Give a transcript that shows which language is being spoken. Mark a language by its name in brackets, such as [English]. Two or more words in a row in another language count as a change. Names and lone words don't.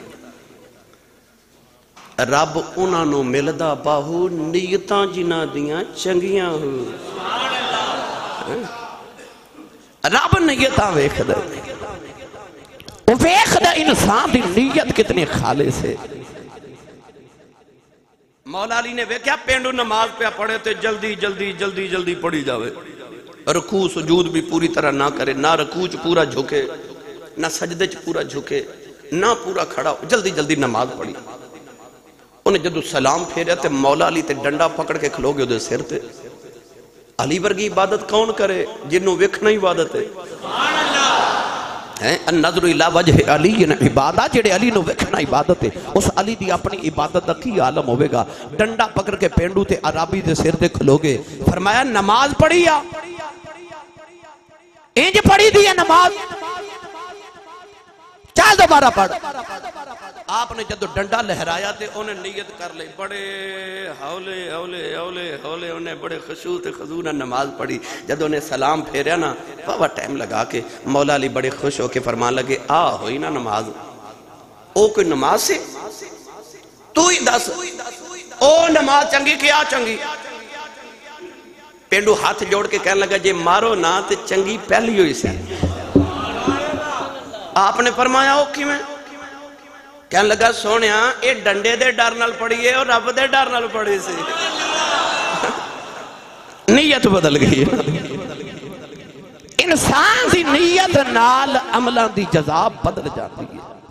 [Punjabi] رب انہاں نو ملدا باہو نیتاں جنہاں دیاں چنگیاں ہو. رب نیتاں ویکھدا, وہ ویکھدا انسان دی نیت کتنی خالص ہے. مولا علی نے ویکھیا پینڈو نماز پہ پڑھے تے جلدی جلدی جلدی جلدی پڑھی جاوے, رکوع سجود بھی پوری طرح نہ کرے, نہ رکوع پورا جھکے, نہ سجدے چ پورا جھکے نہ پورا کھڑا، جلدی جلدی نماز پڑھی. انہیں جدو سلام پھیریا تے مولا علی تے ڈنڈا پکڑ کے کھلو گے دے سر تے. علی ورگی عبادت کون کرے جنہوں ویکھنا عبادت ہے. [Arabic] النظر الى وجہ علی عبادت، [Punjabi] جڑے علی نو ویکھنا عبادت ہے. اس علی دی اپنی عبادت دا کی عالم ہوئے گا. ڈنڈا پکڑ کے پینڈو تے عرابی دے سر تے کھلو گے. فرمایا نماز پڑھی یا انج پڑھی دی ہے نماز، چاہ دوبارہ پڑھ. آپ نے جدو ڈنڈا لہرایا تے انہیں نیت کر لے، بڑے ہولے ہولے ہولے ہولے انہیں بڑے خشوع تے خضوع نہ نماز پڑھی. جدو انہیں سلام پھیریا نا بابا ٹائم لگا کے مولا علی بڑے خوش ہو کے فرمان لگے ہوئی نا نماز. او کوئی نماز سے تو ہی دس او نماز چنگی کیا چنگی. پینڈو ہاتھ جوڑ کے کہنے لگا جے مارو نا تے چنگی پہلی ہوئی سی. آپ نے فرمایا او کی میں کہنے لگا سونیا اے ڈنڈے دے ڈر نال پڑی ہے اور رب دے ڈر نال پڑی سی. نیت بدل گئی. انسان دی نیت نال عملان دی جزا بدل جاتی ہے.